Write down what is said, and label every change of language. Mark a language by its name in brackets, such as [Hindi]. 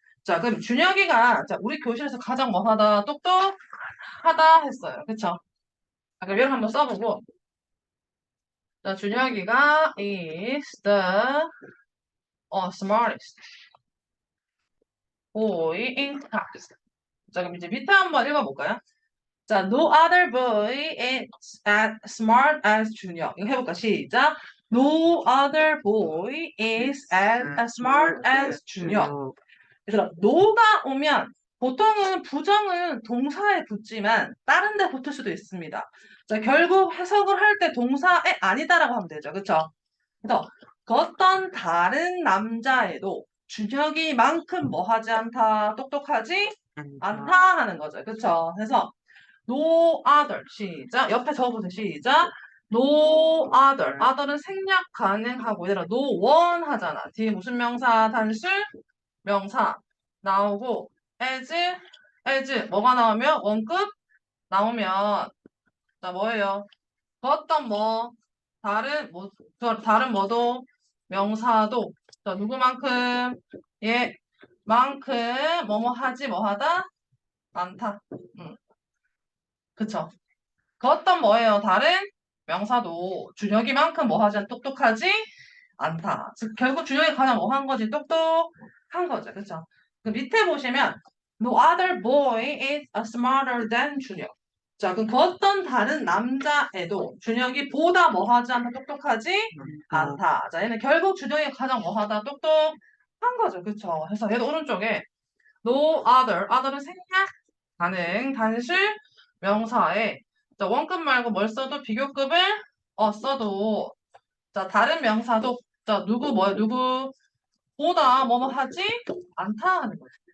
[Korean] 자, 그럼 준혁이가 자, 우리 교실에서 가장 뭐하다 똑똑하다 했어요. 그쵸? 자, 그럼 얘를 한번 써보고 자, 준혁이가 [English] is the smartest boy in class. [Korean] 자, 그럼 이제 밑에 한번 읽어볼까요? 자, [English] no other boy is as smart as 준혁. [Korean] 이거 해볼까? 시작. [English] No other boy is as smart as 준혁. [Korean] 얘들아, no가 오면 보통은 부정은 동사에 붙지만 다른 데 붙을 수도 있습니다. 자, 결국 해석을 할 때 동사에 아니다라고 하면 되죠. 그쵸? 그래서 그 어떤 다른 남자애도 준혁이만큼 뭐 하지 않다, 똑똑하지 않다 하는 거죠. 그쵸? 그래서 no other 시작 옆에 적어보세요. 시작 no other other은 생략 가능하고 얘들아 no one 하잖아. 뒤에 무슨 명사 단수 명사 나오고 as 뭐가 나오면 원급 나오면 자 뭐예요? 그 어떤 뭐 다른 다른 뭐도 명사도 자 누구만큼 얘만큼 뭐뭐 하지 뭐 하다 많다. 그쵸? 그 어떤 뭐예요? 다른 명사도 준혁이만큼 뭐 하지 똑똑하지 않다. 즉 결국 준혁이 가장 뭐 한 거지? 똑똑한 거죠. 그쵸? 그 밑에 보시면 [English] No other boy is smarter than 준혁. [Korean] 자, 그럼 그 어떤 다른 남자애도 준혁이 보다 뭐 하지 않다 똑똑하지 않다. 자, 얘는 결국 준혁이 가장 뭐 하다 똑똑한 거죠. 그쵸? 그래서 얘도 오른쪽에 No other은 생략 가능 단수 명사에 자, 원급 말고 뭘 써도 비교급을 써도 자, 다른 명사도 자, 누구 보다 뭐뭐 하지 않다 하는 거죠.